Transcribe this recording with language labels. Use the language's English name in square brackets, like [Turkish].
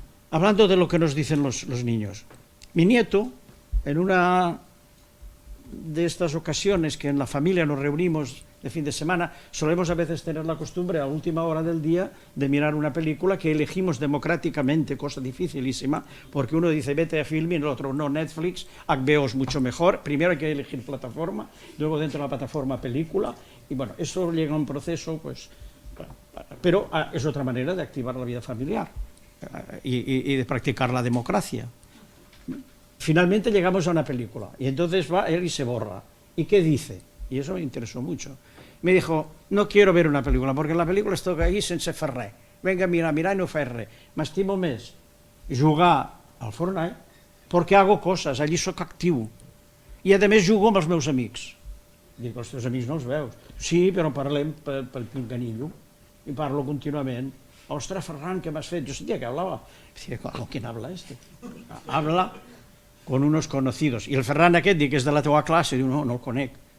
[Spanish] Hablando de lo que nos dicen los niños, mi nieto, en una de estas ocasiones que en la familia nos reunimos de fin de semana, solemos a veces tener la costumbre a última hora del día de mirar una película que elegimos democráticamente, cosa dificilísima, porque uno dice vete a Filmin, el otro no, Netflix, HBO es mucho mejor, primero hay que elegir plataforma, luego dentro de la plataforma película, y bueno, eso llega a un proceso, pues, pero es otra manera de activar la vida familiar. Y de practicar la democracia. Finalmente llegamos a una película y entonces va él y se borra. ¿Y qué dice? Y eso me interesó mucho. Me dijo, no quiero ver una película porque en la película estoy ahí [Catalan] sense fer res. Venga, mira i no fer res. M'estimo més jugar al Fortnite perquè [Spanish] hago [Catalan] coses, allí sóc actiu. I a més jugo amb els meus amics. Dic, els teus amics no els veus? Sí, però parlem pel pinganillo i parlo contínuament. [Spanish] Ostras, Ferran, ¿qué me has hecho? Yo sentía que hablaba. Decía, ¿con quién habla este? Habla con unos conocidos. [Catalan] Y el Ferran aquest, que és de la teva clase, diu, no el conec.